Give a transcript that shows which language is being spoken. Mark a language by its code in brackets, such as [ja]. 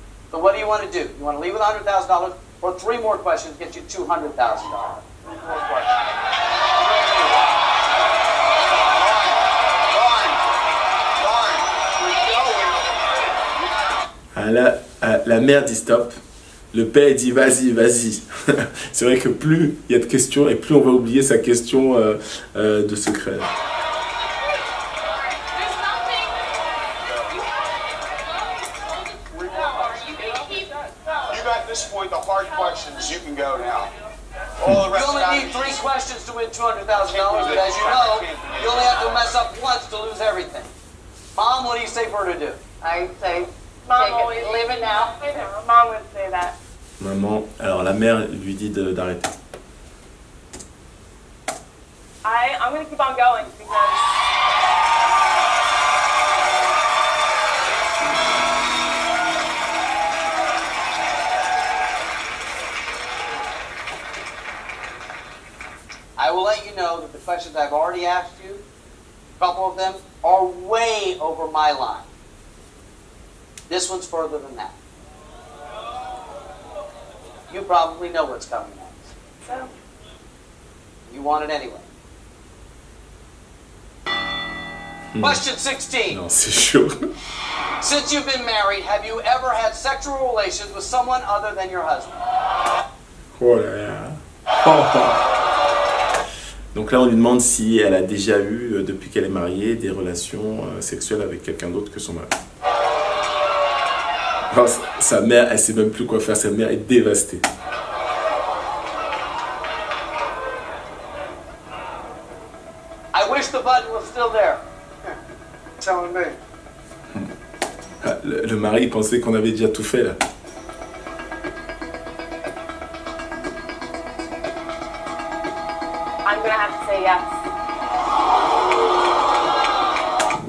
[en] So what do you want to do? You want to leave with $100,000 or 3 more questions get you $200,000? 3 more questions. [fr] La mère dit stop. Le père dit vas-y, vas-y. C'est vrai que plus il y a de questions et plus on va oublier sa question de secret. [en] At this point, the hard questions, you can go now. You only need 3 questions to win $200,000, but as you know, you only have to mess up once to lose everything. Mom, what do you say for her to do? I say, Mom, leave it now. Mom would say that. [fr] Maman, alors la mère lui dit d'arrêter. [en] I'm going to keep on going because I will let you know that the questions I've already asked you, a couple of them, are way over my line. This one's further than that. You probably know what's coming next. so. You want it anyway. Question 16. [fr] Non, c'est chaud. [en] Since you've been married, have you ever had sexual relations with someone other than your husband? [fr] Oh là là. Donc là, on lui demande si elle a déjà eu, depuis qu'elle est mariée, des relations sexuelles avec quelqu'un d'autre que son mari. Alors, sa mère, elle sait même plus quoi faire. Sa mère est dévastée. [en] I wish the button was still there. Telling me. [fr] Le mari pensait qu'on avait déjà tout fait là. [en] I'm going to have to say yes.